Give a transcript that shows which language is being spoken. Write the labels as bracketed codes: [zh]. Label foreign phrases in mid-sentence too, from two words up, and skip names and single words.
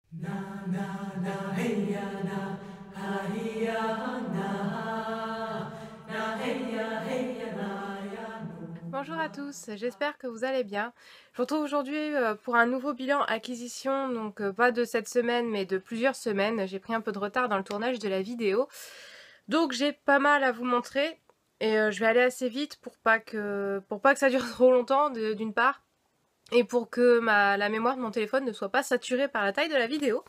[fr] Na na na hey ya na ha hi ya na na hey ya na ya no. Bonjour à tous, j'espère que vous allez bien. Je vous retrouve aujourd'hui pour un nouveau bilan acquisition, donc pas de cette semaine mais de plusieurs semaines. J'ai pris un peu de retard dans le tournage de la vidéo, donc j'ai pas mal à vous montrer et je vais aller assez vite pour pas que ça dure trop longtemps d'une part et pour que la mémoire de mon téléphone ne soit pas saturée par la taille de la vidéo.